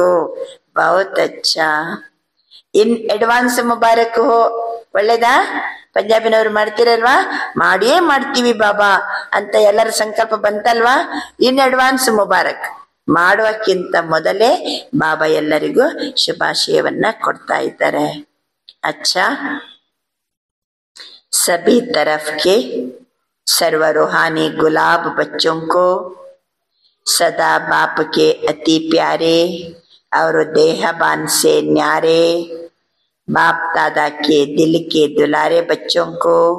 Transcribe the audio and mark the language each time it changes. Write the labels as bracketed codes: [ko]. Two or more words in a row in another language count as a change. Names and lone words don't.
[hi] बहुत अच्छा. [en] in advance [hi] मुबारक हो. ಒಳ್ಳೇದಾ? [kn] ಪಂಜಾಬಿನವರು ಮಾಡ್ತೀರಲ್ವಾ? ಮಾಡಿಯೇ ಮಾಡ್ತೀವಿ ಬಾಬಾ ಅಂತ ಎಲ್ಲರ ಸಂಕಲ್ಪ ಬಂತಲ್ವಾ? [en] in advance ಮುಬಾರಕ್. [kn] ಮಾಡುವಕ್ಕಿಂತ ಮೊದಲೇ ಬಾಬಾ ಎಲ್ಲರಿಗೂ ಶುಭಾಶಯವನ್ನ ಕೊಡ್ತಾ ಇದ್ದಾರೆ. [hi] अच्छा, सभी तरफ के सर्व रूहानी गुलाब बच्चों को सदा बाप के अति प्यारे और देहबान से न्यारे, बाप दादा के दिल के दुलारे बच्चों को